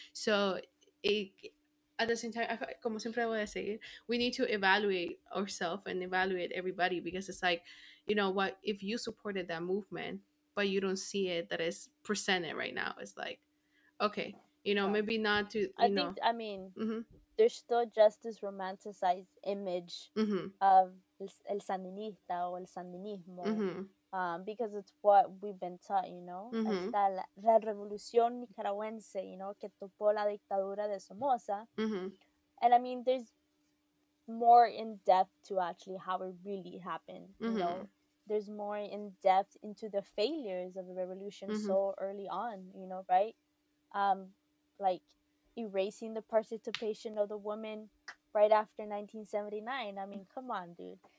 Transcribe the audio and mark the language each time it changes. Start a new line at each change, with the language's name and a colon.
English: So it, at the same time,
Spanish: como siempre voy a decir,
English: we need to evaluate ourselves and evaluate everybody because it's like, what if you supported that movement, but you don't see it that is presented right now? It's like, okay, No. maybe not to, I think, I mean, Mhm, there's still just this romanticized image mhm, of
Spanish: el sandinista o el sandinismo, mhm,
English: because it's what we've been taught, you know.
Spanish: Ahí mhm, está la revolución nicaragüense, que topó la dictadura de Somoza. mhm,
English: And I mean, there's more in depth to actually how it really happened, mhm, There's more in depth into the failures of the revolution mhm, so early on, right? um, like erasing the participation of the women right after 1979. I mean, come on, dude.